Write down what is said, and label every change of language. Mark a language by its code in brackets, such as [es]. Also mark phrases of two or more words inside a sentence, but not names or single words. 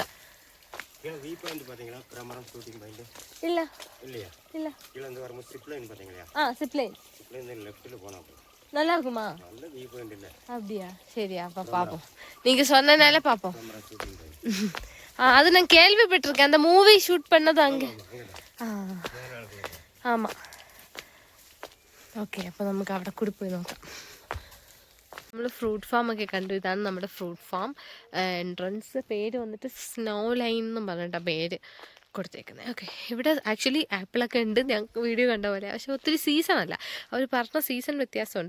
[en] view point [ta] பாத்தீங்களா? பிரமரம் ஷூட்டிங் பாயிண்ட் இல்ல இல்லையா? இல்ல. கீழ இருந்து வரும்போது [en] strip line [ta] பாத்தீங்களா? சிப்லைன். [en] strip line [ta] லெஃப்ட்ல போனா நல்லா இருக்குமா? நல்ல [en] view point [ta] இல்ல. அப்படியா? சரி, அப்ப பாப்போம். நீங்க சொன்னனால பாப்போம். பிரமரம் ஷூட்டிங் பாயிண்ட். அது நான் கேள்விப்பட்டிருக்கேன். அந்த [en] movie shoot [ta] பண்ணது அங்க. ആമാ. [ml] ഓക്കെ, അപ്പോൾ നമുക്ക് അവിടെ കൂടി പോയി നോക്കാം. നമ്മൾ [en] fruit farm [ml] ഒക്കെ കണ്ടു. ഇതാണ് നമ്മുടെ [en] fruit farm entrance. [ml] പേര് വന്നിട്ട് സ്നോ ലൈൻ എന്നും പറഞ്ഞിട്ടാണ് പേര് കൊടുത്തേക്കുന്നത്. ഓക്കെ, ഇവിടെ ആക്ച്വലി ആപ്പിളൊക്കെ ഉണ്ട്, ഞങ്ങൾക്ക് വീഡിയോ കണ്ട പോലെ. പക്ഷെ ഒത്തിരി സീസണല്ല, അവർ പറഞ്ഞ സീസൺ വ്യത്യാസമുണ്ട്.